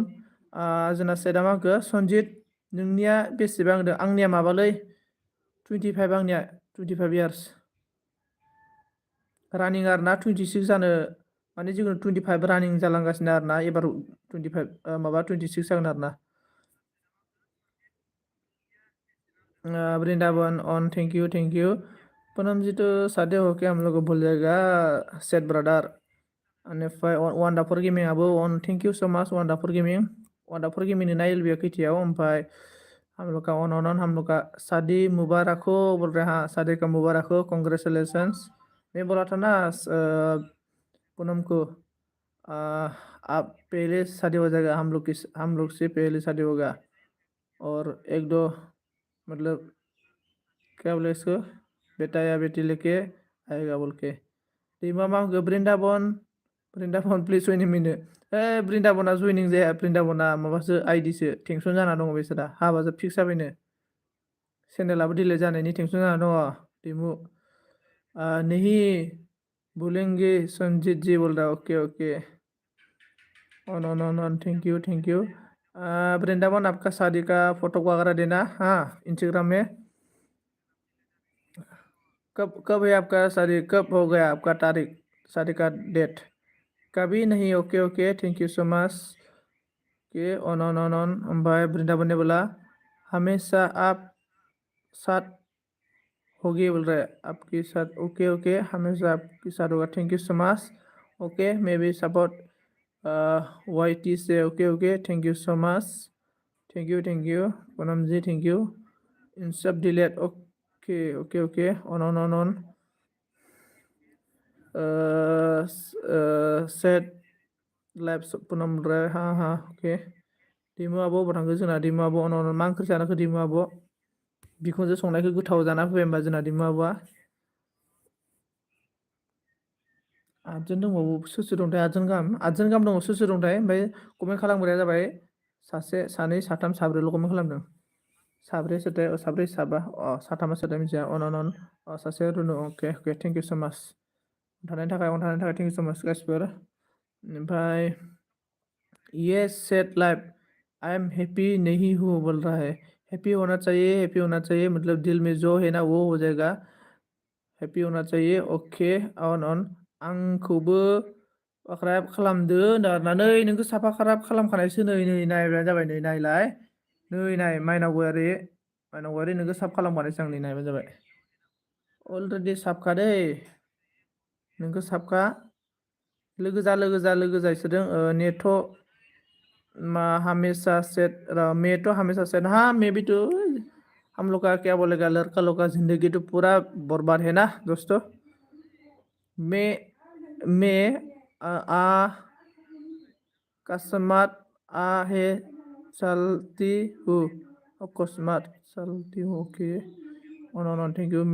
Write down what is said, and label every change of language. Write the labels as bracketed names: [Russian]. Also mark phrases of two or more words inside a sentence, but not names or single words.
[Bodo] जोंना सेटआ मा होनखो सन्जित, नोंनिया बेसेबां होनदों? आंनिया माबालै 25, आंनिया 25 इयार्स रानिं आरो ना। 26 जानो माने जिखुनु 25 रानिं जालांगासिनो आरो ना, एबार 25 माबा 26 जागोन आरो ना। [English] वृंदावन on thank you thank you. [Hindi] पूनम जी तो शादी होके हम लोग को भूल जाएगा सेट ब्रदर। [Bodo] बेनिफ्राय वंडारफुल गेमिंग आबो [English] on thank you so much [Bodo] वंडारफुल गेमिंग। वंडारफुल गेमिंग नाइल भी खैथियाव। [Hindi] ओमफ्राय हम लोग का ऑन हम लोग का शादी मुबारक हो बोल रहे हैं। हाँ शादी का मुबारक हो, कॉन्ग्रेचुलेसन्स। मैं बोला था ना पूनम को, आप पहले शादी हो जाएगा, हम लोग से पहले शादी होगा। और एक दो मतलब क्या बोले इसको, बेटा या बेटी लेके आएगा बोल के। [Bodo] टीमा मा होगो ब्रिन्दाबन प्लिज जइनिं मिनो। ब्रिन्दाबना जइनिं जाया, ब्रिन्दाबना माबासो आइडिसो टेनसन जाना दङ बिसोरा, हाबासो फिक्स जाबायनो। चेनेलाबो डिलेट जानायनि टेनसन जाना दङ टिमु। [Hindi] नहीं बोलेंगे संजीत जी बोल रहा, ओके ओके। [English] on thank you. [Hindi] वृंदावन आपका शादी का फोटो वगैरह देना, हाँ इंस्टाग्राम में। कब कब है आपका शादी, कब हो गया आपका तारीख, शादी का डेट? कभी नहीं, [English] okay okay thank you so much. [Hindi] के ऑन ओमफ्राय वृंदावन ने बोला हमेशा आप साथ होगी बोल रहा है, आपके साथ, [English] okay okay [Hindi] हमेशा आपके साथ होगा, [English] thank you so much. [Hindi] ओके मे बी सपोर्ट वाई टी से, [English] okay okay thank you so much, thank you [Hindi] पूनम जी, थैंक यू। इन सब डिलेट, ओके ओके ओके ऑन सेट लाइव पूनम रहा, हाँ ओके। [Bodo] दिमु आब' अबाव थांखो जोंना, दिमु आब' अन मा ओंख्रि जानाखो दिमु आब'? बिखुनजो संनायखौ गोथाव जाना फैबाय होमबा जोंना दिमु आब'आ। 8 जन दंबावो, सोर दंथाय 8 जन गाहाम दङ, सोर दंथाय? ओमफ्राय कमेन्ट खालामग्राया जाबाय सासे, सानै, साथाम, साब्रैल' कमेन्ट खालामदों। साब्रै सोरथाय, साब्रै साबा, साथामा सोरथाय मिथिया। अन सासे रुनु, [English] okay okay thank you so much. [Bodo] थानायनि थाखाय [English] thank you so much [Bodo] गासिबो। [Hindi] ओमफ्राय ये सेट लाइफ [English] I am happy [Hindi] नहीं हूँ बोल रहा है। हैप्पी होना चाहिए, मतलब दिल में जो है ना वो हो जाएगा। हैप्पी होना चाहिए, [Bodo] ओके ऑन आंखौबो साबस्क्राइब खालामदो होननानै नोंखौ साफा खालामखानायसो, नै नायब्लानो जाबाय, नै नायलाय, नाय माइनाव गयारि नोंखौ साब खालामखानायसो आं, नै नायबानो जाबाय। अलरेडि साबखा दै, नोंखौ साबखा। [Hindi] लोगो जा इसोरजों नेट हमेशा सेट, मे तो हमेशा सेट, हाँ मे भी तो हम लोग का क्या बोलेगा, लड़का लोग का जिंदगी तो पूरा बर्बाद है ना दोस्तों। मैं अकस्मात है चलती हूँ, अकस्मात चलती हूँ, [English] okay on thank you.